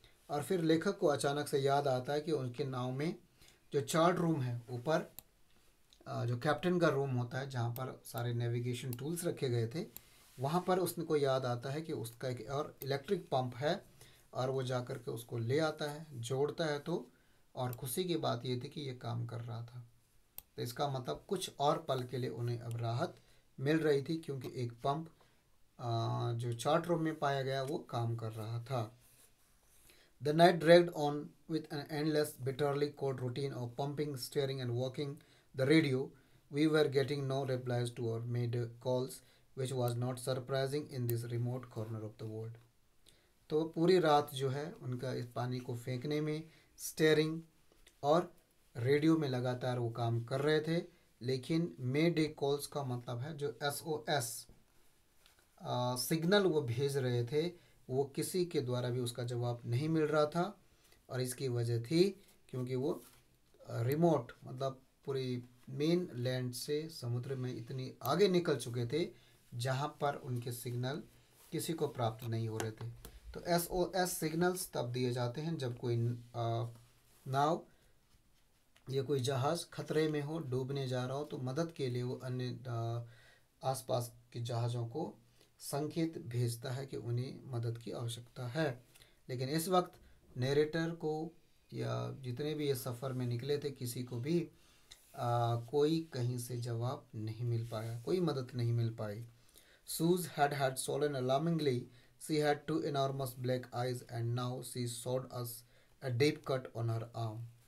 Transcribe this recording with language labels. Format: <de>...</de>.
<hi>और फिर लेखक को अचानक से याद आता है कि उनके नाव में जो चार्ट रूम है ऊपर, जो कैप्टन का रूम होता है जहाँ पर सारे नेविगेशन टूल्स रखे गए थे, वहाँ पर उसने को याद आता है कि उसका एक और इलेक्ट्रिक पंप है और वो जा कर के उसको ले आता है, जोड़ता है। तो और खुशी की बात ये थी कि ये काम कर रहा था, तो इसका मतलब कुछ और पल के लिए उन्हें अब राहत मिल रही थी क्योंकि एक पंप जो चार्ट रूम में पाया गया वो काम कर रहा था।</hi> <en>The night dragged on with an endless, bitterly cold routine of pumping, steering, and working the radio. We were getting no replies to our made calls, which was not surprising in this remote corner of the world।</en> <hi>तो पूरी रात जो है उनका इस पानी को फेंकने में, स्टेयरिंग और रेडियो में लगातार वो काम कर रहे थे, लेकिन मे डे कॉल्स का मतलब है जो SOS सिग्नल वो भेज रहे थे वो किसी के द्वारा भी उसका जवाब नहीं मिल रहा था। और इसकी वजह थी क्योंकि वो रिमोट मतलब पूरी मेन लैंड से समुद्र में इतनी आगे निकल चुके थे जहाँ पर उनके सिग्नल किसी को प्राप्त नहीं हो रहे थे। तो SOS सिग्नल्स तब दिए जाते हैं जब कोई नाव या कोई जहाज़ खतरे में हो, डूबने जा रहा हो, तो मदद के लिए वो अन्य आसपास के जहाज़ों को संकेत भेजता है कि उन्हें मदद की आवश्यकता है। लेकिन इस वक्त नरेटर को या जितने भी ये सफ़र में निकले थे किसी को भी कोई कहीं से जवाब नहीं मिल पाया, कोई मदद नहीं मिल पाई।</hi> <en>Suze had swollen alarmingly. She had two enormous black eyes and now she showed us a deep cut on her arm.</en>